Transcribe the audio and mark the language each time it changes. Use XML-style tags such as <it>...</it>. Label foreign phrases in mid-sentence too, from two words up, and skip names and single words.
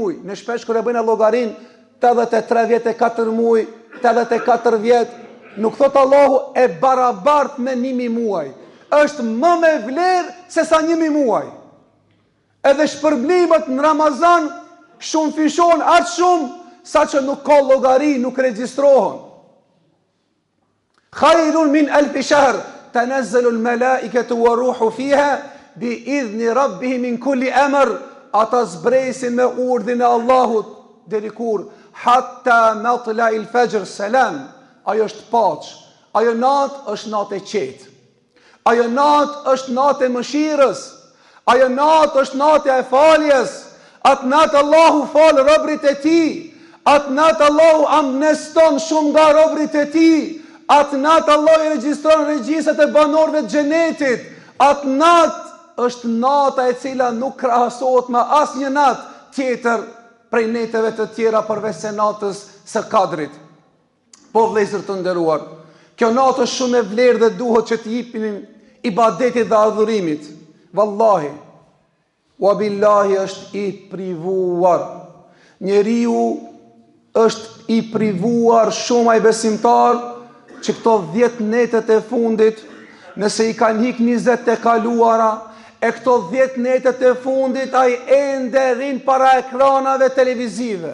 <sq>Ne shpesh kur e bëjnë llogarin, 83 vjet e 4 muaj, 84 vjet, nuk thot Allahu e barabart me 1000 muaj. Është më me vlerë se sa 1000 muaj. Edhe shpërblimet në Ramazan shumë fishon aq shumë sa që nuk ka llogari, nuk regjistrohen.</sq> <ar>خير من ألف شهر تنزل الملائكة والروح فيها بإذن ربهم من كل أمر.</ar> <sq>Ata zbresin me urdhin e Allahut deri kur</sq> <ar>حتى مطلع الفجر سلام.</ar> <sq>Ajo është paq. Ajo natë është natë e qetë. Ajo natë është natë e mëshirës. Ajo natë është natë e faljes. Atë natë Allahu falë robrit e tij. Atë natë Allahu amneston shumë nga robrit e tij. Atë natë Allahu i regjistron regjistrat e banorëve të xhenetit. Atë natë është nata e cila nuk krahasohet me asnjë natë tjetër prej neteve të tjera përveç se natës së Kadrit. Po vëllezër të nderuar, kjo natë është shumë e vlerë dhe duhet që të jepim ibadetit dhe adhurimit.</sq> <ar>والله، وبالله</ar> <sq>është i privuar. Njeriu është i privuar shumë ai besimtar që këto 10 netet e fundit, nëse i kanë hik 20 të kaluara, e këto 10 netet e fundit ai ende rrin para ekranave televizive.</sq>